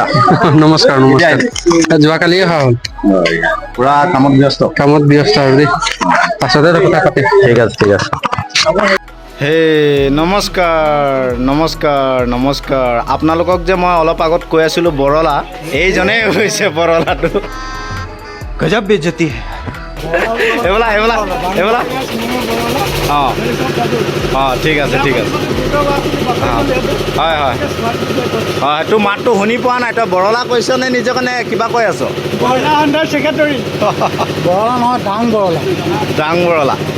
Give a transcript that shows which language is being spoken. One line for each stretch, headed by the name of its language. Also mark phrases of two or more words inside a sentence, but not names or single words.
Assamese: নমস্কাৰ নমস্কাৰ। যোৱাকালিয়ে অহা হ'ল, পুৰা কামত ব্যস্ত আৰু দেই, পাছতে কথা পাতিম। ঠিক আছে ঠিক আছে। হে নমস্কাৰ। আপোনালোকক যে মই অলপ আগত কৈ আছিলোঁ বৰলা, এইজনেই হৈছে বৰলাটো।
Hindi: गजब बेइज्जती है।
Assamese: এইবোলা অঁ ঠিক আছে হয় তোৰ মাতটো শুনি পোৱা নাই। তই বৰলা কৈছ নে নিজকে নে কিবা কৈ আছ? বৰলা
English: under secretary.
Assamese: বৰলা নহয়, ডাং বৰলা।